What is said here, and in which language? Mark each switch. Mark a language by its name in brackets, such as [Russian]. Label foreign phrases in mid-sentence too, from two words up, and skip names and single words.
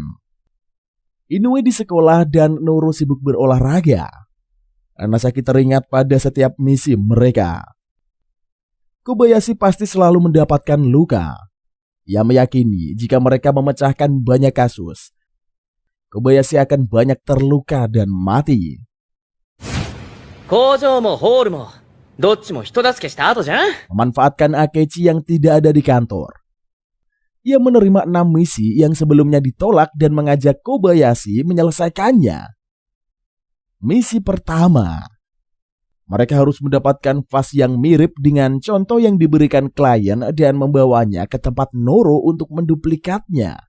[Indonesian] Inoue di sekolah dan Noro sibuk berolahraga. Hanasaki teringat pada setiap misi mereka. Kobayashi pasti selalu mendapatkan luka. Ia meyakini jika mereka memecahkan banyak kasus, Kobayashi akan banyak terluka dan mati. [Japanese] 工場もホールもどっちも人助けした後じゃん。 [Indonesian] Memanfaatkan Akechi yang tidak ada di kantor, ia menerima 6 misi yang sebelumnya ditolak dan mengajak Kobayashi menyelesaikannya. Misi pertama, mereka harus mendapatkan vas yang mirip dengan contoh yang diberikan klien dan membawanya ke tempat Noro untuk menduplikatnya.